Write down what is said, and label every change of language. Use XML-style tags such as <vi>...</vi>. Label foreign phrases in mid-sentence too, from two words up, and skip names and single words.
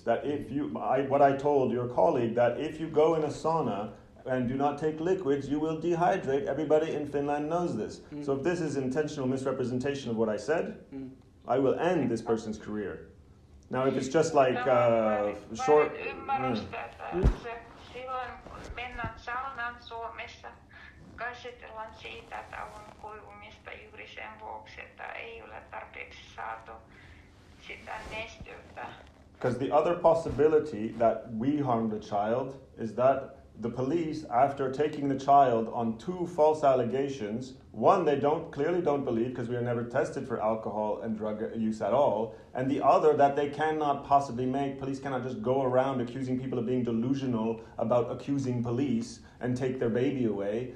<en>That what I told your colleague, that if you go in a sauna and do not take liquids, you will dehydrate. Everybody in Finland knows this. So if this is intentional misrepresentation of what I said, I will end this person's career. Now if it's just like short...</en> <fi>Silloin kun mennään saunaan Suomessa, käsitellään siitä, että on kuivumista juuri sen vuoksi, että ei ole tarpeeksi saatu sitä nesteyttä.</fi> <en>Because the other possibility that we harmed the child is that the police, after taking the child on 2 false allegations, one they clearly don't believe because we are never tested for alcohol and drug use at all, and the other that they cannot possibly police cannot just go around accusing people of being delusional about accusing police and take their baby away.</en>